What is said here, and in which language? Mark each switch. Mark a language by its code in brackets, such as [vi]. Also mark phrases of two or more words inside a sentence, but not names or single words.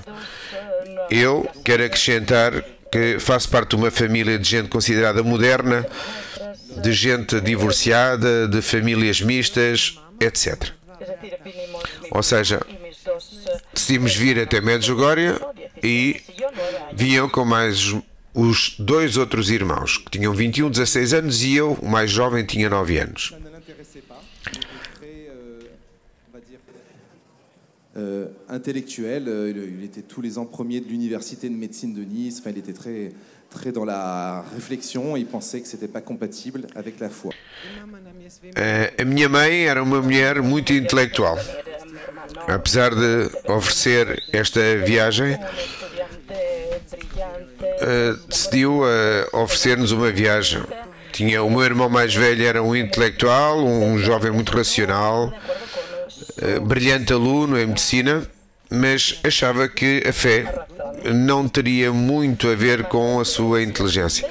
[pt] Eu quero acrescentar que faço parte de uma família de gente considerada moderna, de gente divorciada, de famílias mistas, etc. Ou seja, decidimos vir até Medjugorje e vinham com mais os dois outros irmãos, que tinham 21, 16 anos, e eu, o mais jovem, tinha 9 anos. [fr] Intellectuel, il était tous les ans premier de l'université de médecine de Nice. Enfin, il était très dans la réflexion. Il pensait que c'était pas compatible avec la foi. [pt] A minha mãe era uma mulher muito intelectual. Apesar de oferecer esta viagem, decidiu oferecer-nos uma viagem. O meu irmão mais velho era um intelectual, um jovem muito racional, brilhante aluno em medicina, mas achava que a fé não teria muito a ver com a sua inteligência.